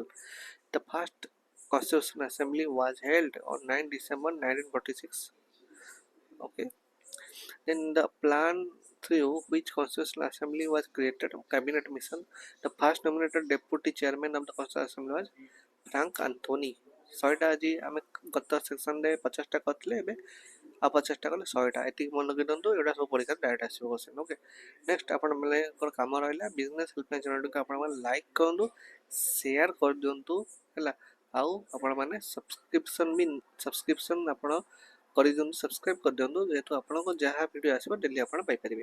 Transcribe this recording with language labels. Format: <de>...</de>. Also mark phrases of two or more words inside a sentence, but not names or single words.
<en>The first Constitutional Assembly was held on 9 December 1946. Okay. Then the plan through which Constitutional Assembly was created cabinet mission. The first nominated deputy chairman of the Constitutional Assembly was Frank Anthony.</en> <or>100ଟା ଆଜି ଆମେ ଗତ ସେକ୍ସନରେ 50ଟା କରିଥିଲେ, ଏବେ ଆଉ 50ଟା କଲେ 100ଟା, ଏତିକି ମନେ ରଖିଦିଅନ୍ତୁ। ଏଗୁଡ଼ା ସବୁ ପରୀକ୍ଷାରେ ଡାଇରେକ୍ଟ ଆସିବ କ୍ୱେଶ୍ଚନ୍।</or> <en>okay, next</en> <or>ଆପଣମାନଙ୍କର କାମ ରହିଲା ବିଜନେସ୍ ହେଲ୍ପଲାଇନ୍ ଚ୍ୟାନେଲଟିକୁ ଆପଣମାନେ ଲାଇକ୍ କରନ୍ତୁ, ସେୟାର କରିଦିଅନ୍ତୁ ହେଲା। ଆଉ ଆପଣମାନେ ସବସ୍କ୍ରିପସନ୍ ଆପଣ କରିଦିଅନ୍ତୁ, ସବସ୍କ୍ରାଇବ୍ କରିଦିଅନ୍ତୁ, ଯେହେତୁ ଆପଣଙ୍କ ଯାହା ଭିଡ଼ିଓ ଆସିବ ଡେଲି ଆପଣ ପାଇପାରିବେ।</or>